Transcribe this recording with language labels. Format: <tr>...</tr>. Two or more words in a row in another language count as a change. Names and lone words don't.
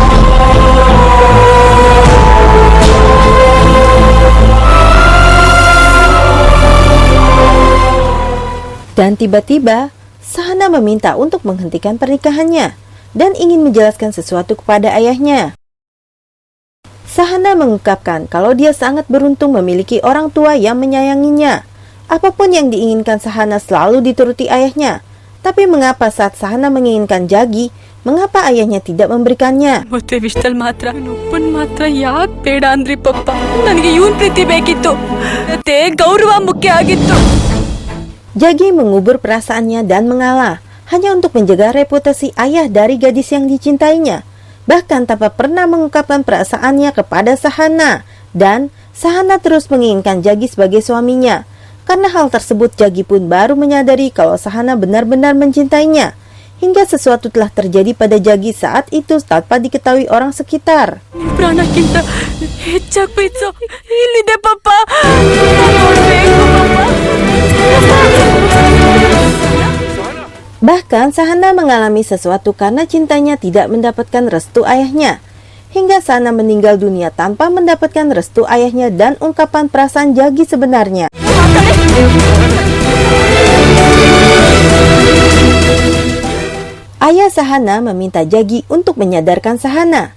<id>Dan tiba-tiba, Sahana meminta untuk menghentikan pernikahannya dan ingin menjelaskan sesuatu kepada ayahnya. Sahana mengungkapkan kalau dia sangat beruntung memiliki orang tua yang menyayanginya. Apapun yang diinginkan Sahana selalu dituruti ayahnya. Tapi mengapa saat Sahana menginginkan Jagi, mengapa ayahnya tidak memberikannya?</id> <kn>ಮತ್ತೆ ವಿಷಯದಲ್ಲಿ ಮಾತ್ರ ಒಪ್ಪನ್ ಮಾತ್ರ ಯಾಕೆ ಬೇಡ ಅಂದ್ರಿ ಪಪ್ಪ? ನನಗೆ ಇವನ್ ಪ್ರೀತಿ ಬೇಕಿತ್ತು, ಮತ್ತೆ ಗೌರವ ಮುಖ್ಯ ಆಗಿತ್ತು.</kn> <id>Jagi mengubur perasaannya dan mengalah, hanya untuk menjaga reputasi ayah dari gadis yang dicintainya. Bahkan tanpa pernah mengungkapkan perasaannya kepada Sahana. Dan Sahana terus menginginkan Jagi sebagai suaminya. Karena hal tersebut Jagi pun baru menyadari kalau Sahana benar-benar mencintainya. Hingga sesuatu telah terjadi pada Jagi saat itu tanpa diketahui orang sekitar.</id> <kn>ಪ್ರಾಣಕ್ಕಿಂತ ಹೆಚ್ಚಾಗಿ ಪ್ರೀತಿಸೋ ಇಲ್ಲಿದೆ ಪಪ್ಪ. ನೋಡ್ಬೇಕು</kn> <id>Bahkan Sahana mengalami sesuatu karena cintanya tidak mendapatkan restu ayahnya. Hingga Sahana meninggal dunia tanpa mendapatkan restu ayahnya dan ungkapan perasaan Jagi sebenarnya. Ayah Sahana meminta Jagi untuk menyadarkan Sahana.</id>